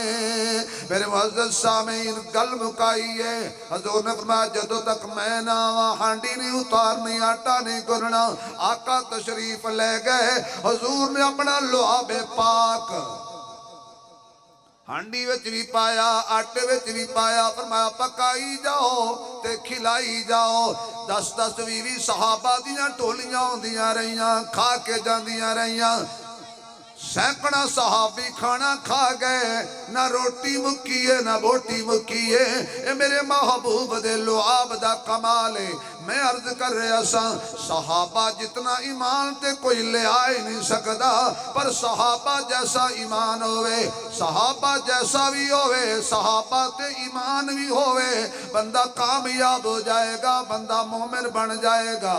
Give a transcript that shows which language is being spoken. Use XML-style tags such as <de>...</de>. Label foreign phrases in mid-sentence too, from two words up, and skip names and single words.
<pa>میرے معزز سامعین گل مکائی ہے، حضور نے فرمایا جدوں تک میں نہ آواں ہانڈی نہیں اتارنی، آٹا نہیں گننا۔ آقا تشریف لے گئے، حضور نے اپنا لعاب پاک ہانڈی وچ بھی پایا، آٹے وچ بھی پایا، فرمایا پکائی جاؤ تے کھلائی جاؤ۔ 10 20 صحابہ دیاں ٹولیاں ہوندیاں رہیاں، کھا کے جاندیاں رہیاں۔ سینکڑا صحابی کھانا کھا گئے، نہ روٹی مکیے نہ بوٹی مکیے۔ اے میرے محبوب دے لعاب دا کمال ہے۔ میں عرض کر رہا سا صحابہ جتنا ایمان تے کوئی لے آئے نہیں سکتا، پر صحابہ جیسا ایمان ہوئے، صحابہ جیسا بھی ہوئے، صحابہ تے ایمان بھی ہوئے، بندہ کامیاب ہو جائے گا، بندہ مومن بن جائے گا۔</pa>